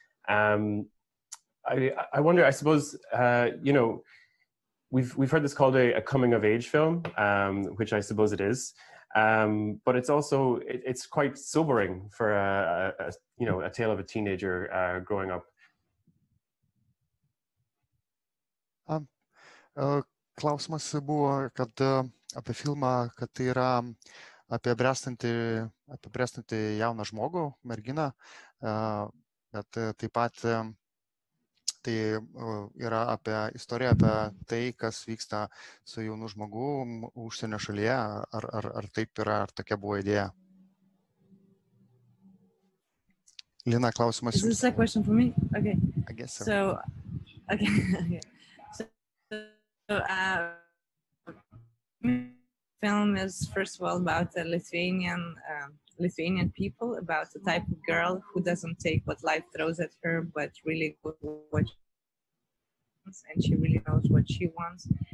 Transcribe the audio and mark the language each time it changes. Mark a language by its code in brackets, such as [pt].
[en] I wonder, I suppose, you know, we've heard this called a coming of age film, which I suppose it is. But it's also, it's quite sobering for you know, a tale of a teenager growing up. [lt] Klausimas buvo, kad apie filmą, kad tai yra apie bręstantį jauną žmogų, merginą, bet taip pat tai yra apie istoriją apie tai, kas vyksta su jaunu žmogu užsienio šalyje, ar taip yra, ar tokia buvo idėja. Lina, klausimas. [en] Is this a question for me? Okay. I guess so. So, okay. So, film is first of all about the Lithuanian people, about the type of girl who doesn't take what life throws at her, but really goes for what she wants, and she really knows what she wants.